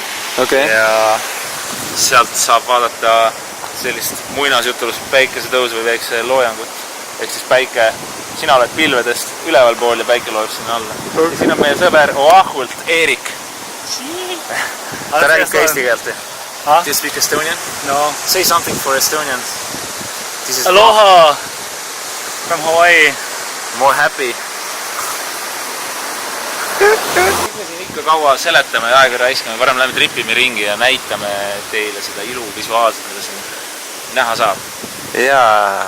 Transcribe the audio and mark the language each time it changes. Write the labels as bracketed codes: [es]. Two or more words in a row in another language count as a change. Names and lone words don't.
[et] Ja sealt saab vaadata sellist muinasjutulust päikesetõusu või väikse loojangut. Ehk siis päike, sina oled pilvedest üleval pool ja päike loeb sinna alla. Ja siin on meie sõber Oahult, Eerik. Ta räägib ka eesti keelt. [en] Do you speak Estonian? No. Say something for Estonian. Aloha from Hawaii. More happy. [et] Me siin ikka kaua seletame ja aega raiskame, varem lähme tripime ringi ja näitame teile seda ilu visuaalselt, mida siin näha saab. Jaa.